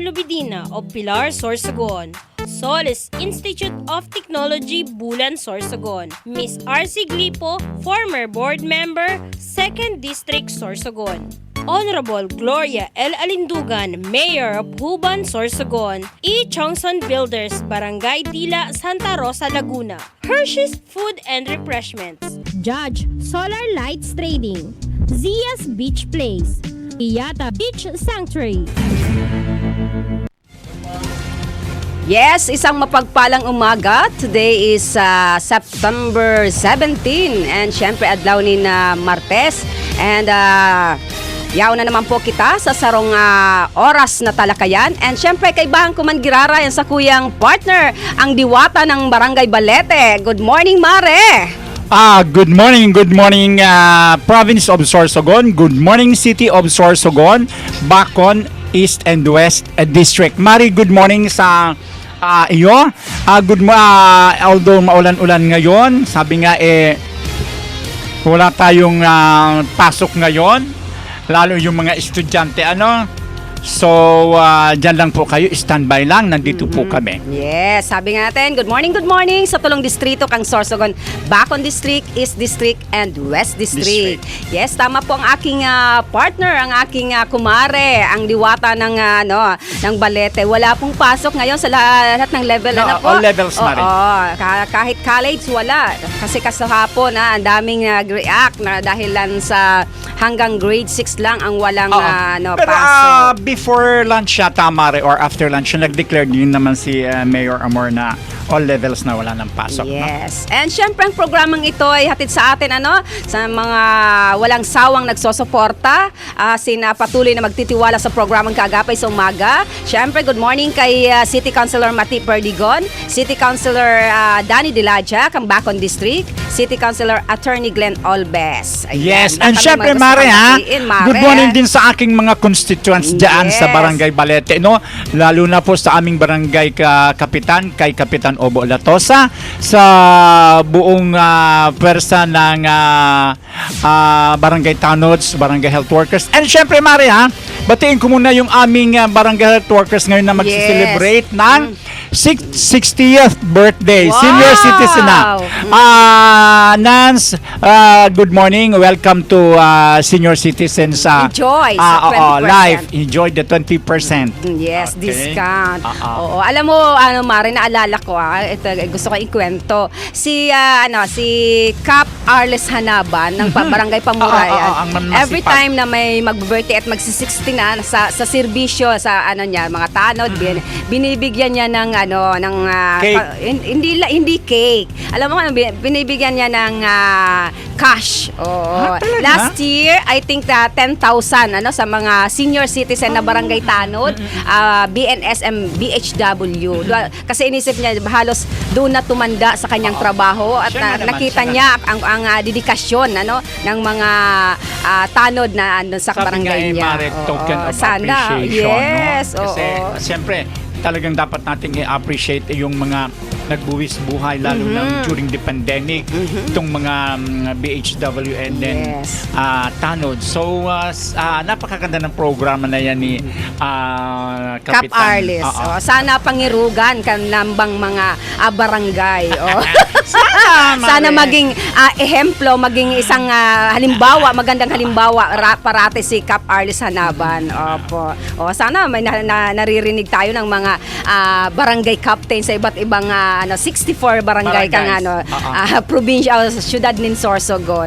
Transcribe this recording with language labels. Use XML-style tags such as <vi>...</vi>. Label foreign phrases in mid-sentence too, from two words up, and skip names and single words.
<en>Lubidina of Pilar, Sorsogon, Solis Institute of Technology, Bulan, Sorsogon, Miss R.C. Glipo, former board member, 2nd District, Sorsogon, Honorable Gloria L. Alindugan, Mayor of Huban, Sorsogon, E. Chongson Builders, Barangay Dila, Santa Rosa, Laguna, Hershey's Food and Refreshments, Judge Solar Lights Trading, Zia's Beach Place, Iyata Beach Sanctuary. Yes,</en> <tl>isang mapagpalang umaga.</tl> <en>Today is September 17 and</en> <bik>syempre adlaw ni na Martes. And yaw na naman po kita sa sarong oras na talakayan. And syempre kaibahan ko man girara yan sa kuyang partner, ang diwata ng Barangay Balete.</bik> <en>Good morning, Mare! Good morning Province of Sorsogon. Good morning City of Sorsogon, Bacon, East and West District.</en> <tl>Mari, good morning sa iyo. Although maulan-ulan ngayon, sabi nga wala tayong pasok ngayon, lalo yung mga estudyante So, dyan lang po kayo, standby lang, nandito po kami. Yes, sabi nga natin,</tl> <en>good morning</en> <bik>sa tulong distrito kang Sorsogon,</bik> <en>Bacon District, East District, and West District. Yes,</en> <tl>tama po ang aking partner, ang aking kumare, ang diwata ng Balete. Wala pong pasok ngayon sa lahat ng level.</tl> <en>All levels, Mari.</en> <tl>Kahit college, wala. Kasi kasahapon, ang daming nag-react na dahilan sa hanggang grade 6 lang ang walang Pero, pasok.</tl> <en>before lunch</en> <tl>yata, Mare, or</tl> <en>after lunch,</en> <tl>nag-declare din naman si Mayor Amor na</tl> <en>all levels</en> <tl>na wala ng pasok.</tl> <en>Yes.</en> <tl>And syempre ang programang ito ay hatid sa atin sa mga walang sawang nagsosuporta, patuloy na magtitiwala sa programang Kaagapay sa Umaga. Syempre,</tl> <en>good morning kay City Councilor Mati Perdigon, City Councilor Danny Dilaja, kang Bacon District, City Councilor Attorney Glenn Olbes.</en> <tl>Ayan, yes, and syempre, Mare,</tl> <en>good morning</en> <tl>din sa aking mga constituents dyan sa Barangay Balete, lalo na po sa aming barangay kapitan, kay Kapitan Obo Latosa, sa buong pwersa ng Barangay Tanods, Barangay Health Workers. And syempre, Mare, batiin ko muna yung aming Barangay Health Workers ngayon na mag-celebrate ng 60th birthday. Wow!</tl> <en>Senior citizen</en> <tl>na. Nance,</tl> <en>good morning. Welcome to senior citizens.</en> <tl>Enjoy sa 20%.</tl> <en>Life. Enjoy the 20%. Yes, okay. Discount.</en> <tl>Oo, alam mo, Mare, naalala ko, ito, gusto ko ikwento. Si Cap Arles Hanaban ng Barangay Pamurayan. Every time na may mag-birthday at magsi-60 na sa serbisyo sa mga tanod, binibigyan niya ng cake. Hindi cake. Alam mo, binibigyan niya ng cash. Oo. talaga?</tl> <en>Last year, I think</en> <tl>10,000 sa mga</tl> <en>senior citizen</en> <tl>na barangay tanod, BNSM, BHW. Kasi inisip niya halos doon na tumanda sa kanyang trabaho at Siya nga naman, nakita siya niya ang dedikasyon ng mga tanod na sa Sabi nga barangay niya.</tl> <en>Mare, token of</en> <tl>Sana.</tl> <en>appreciation. Yes,</en> <tl>no? Kasi, oo. siyempre, talagang dapat nating i-appreciate yung mga nagbuwis buhay lalo na</tl> <en>during the pandemic,</en> <tl>itong mga</tl> <en>BHW and then Yes.</en> <tl>tanod. So, napakaganda ng programa na yan ni Cap Kapitan. Arlis. Oo.</tl> <bik>Sana pangirugan kan nambang mga barangay.</bik> <tl>Sana, Sana Mare. maging ehemplo, maging isang halimbawa, magandang halimbawa parate si Cap Arlis Hanaban. Opo. Sana may naririnig tayo ng mga barangay captain sa iba't ibang 64 barangay kang</tl> <en>Barangays.</en> <bik>provincial syudad nin Sorsogon.</bik>